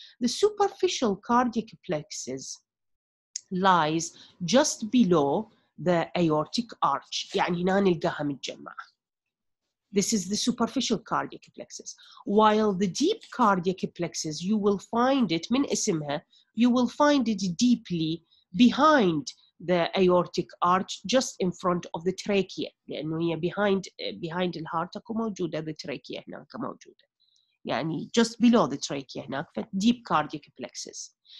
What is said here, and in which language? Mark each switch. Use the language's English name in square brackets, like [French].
[English] The superficial cardiac plexus lies just below the aortic arch, [Arabic] يعني هنا نلقاها متجمعة. [English] This is the superficial cardiac plexus. While the deep cardiac plexus, you will find it, [Arabic] من اسمها, [English] you will find it deeply behind the aortic arch, just in front of the trachea. [Arabic] لأنه هي behind الهارت أكو موجودة the trachea هناك موجودة. [English] يعني just below the trachea هناك, deep cardiac plexus.